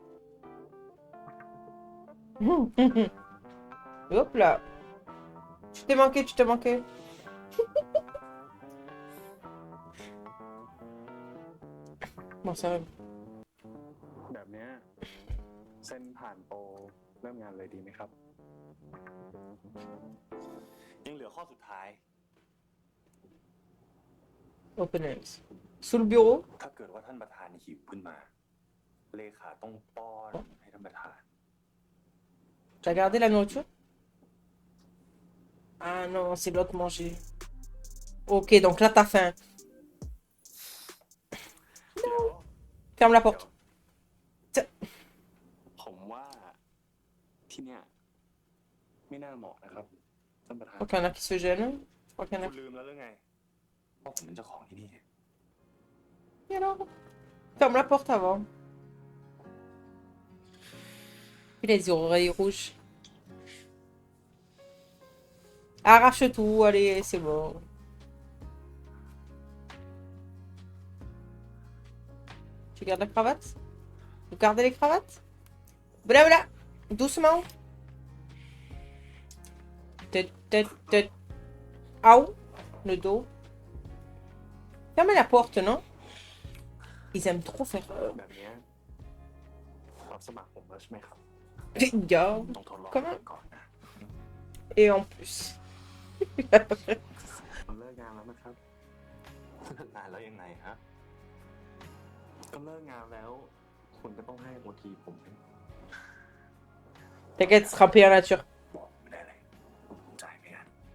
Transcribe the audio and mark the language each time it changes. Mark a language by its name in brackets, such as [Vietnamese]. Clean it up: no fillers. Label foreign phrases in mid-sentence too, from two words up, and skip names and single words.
[French] Hop là. Tu t'es manqué, tu t'es manqué. Bon, ça va. [Thai] แบบเนี้ยเส้นผ่านโปรเริ่มงานเลยดีไหมครับ ยังเหลือข้อสุดท้าย [English] Open hands. [French] Sous le bureau. [Thai] ถ้าเกิดว่าท่านประธานหิวขึ้นมา เลขาต้องป้อนให้ท่านประธาน [French] T'as gardé la nourriture? Ah non, c'est l'autre manger. Ok, donc là, t'as faim. [Thai] เดี๋ยว [French] Ferme la porte. [Thai] ผมว่าที่เนี่ยไม่น่าเหมาะนะครับท่านประธาน [French] Je crois qu'il y en a qui se gênent. Je crois qu'il y en a [Thai] คุณ [French] qui... [Thai] ลืมแล้วหรือไงว่าผมเป็นเจ้าของที่นี่ [French] Et alors? Ferme la porte avant. Il a les oreilles rouges. Arrache tout, allez, c'est bon. Tu gardes la cravate? Vous gardez les cravates? Blabla! Doucement! Tête. Aou! Le dos. Fermez la porte, non? Ils aiment trop faire... [Thai] แบบเนี้ยรับสมัครผมแล้วใช่ไหมครับ [French] Regarde. [Thai] ต้องทดลอง [French] Comment? [Thai] ก่อนนะ [French] Et en plus. [Thai] ผมเลิกงานแล้วนะครับ ถ้า นานแล้วยังไงฮะ ก็เลิกงานแล้ว คุณก็ต้องให้โอทีผม [French] T'inquiète, ce sera payé en nature. [Thai] บอกไม่ได้เลยจ่ายไม่กัน